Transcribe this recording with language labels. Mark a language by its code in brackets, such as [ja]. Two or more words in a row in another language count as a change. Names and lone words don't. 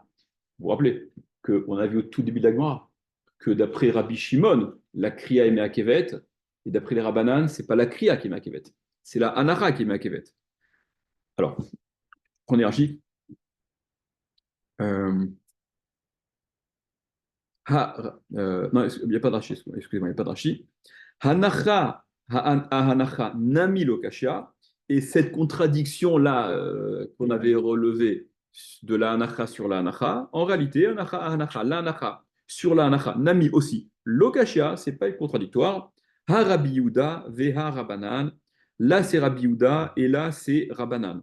[fr] Vous vous rappelez qu'on a vu au tout début de la Gemara que d'après Rabbi Shimon, la Kriya est Meakevet, et d'après les Rabbanan, c'est pas la Kriya qui est Meakevet, c'est la Anara qui est Meakevet. Alors, prenez Rashi. Euh, non, il n'y a pas de Rashi, excusez-moi, il n'y a pas de Rashi. [arc] הנחה הנחה נמי לא קשיא, [fr] et cette contradiction-là qu'on avait relevée de la hanacha sur la hanacha, en réalité, hanacha, la hanacha sur la hanacha, nami aussi, lokashia, c'est pas contradictoire. [arc] הא רבי יהודה והא רבנן, [fr] là c'est Rabbi Yehuda, et là c'est Rabanan.